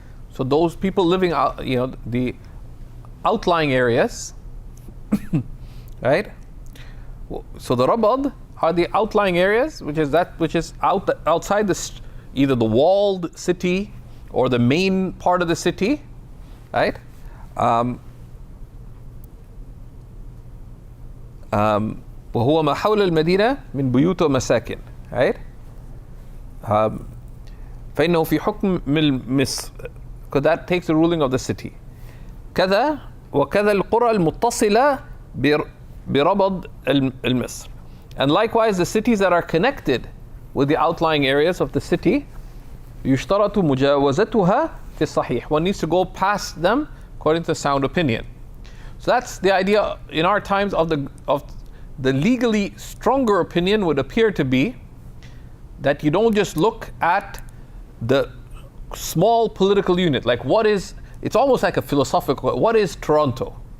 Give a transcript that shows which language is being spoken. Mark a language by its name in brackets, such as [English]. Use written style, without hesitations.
[English] So those people living out, the outlying areas, right? So the rabad are the outlying areas, which is outside either the walled city or the main part of the city, right? [Arabic] وهو ما حول المدينة من بيوت ومساكن, right? فإنه في حكم مصر, [English] because that takes the ruling of the city. [Arabic] كذا وكذا القرى المتصلة بربض المصر. [English] And likewise the cities that are connected with the outlying areas of the city, [Arabic] يشترط مجاوزتها في الصحيح. [English] One needs to go past them according to sound opinion. So that's the idea in our times of the legally stronger opinion would appear to be that you don't just look at the small political unit, like it's almost like a philosophical, what is Toronto?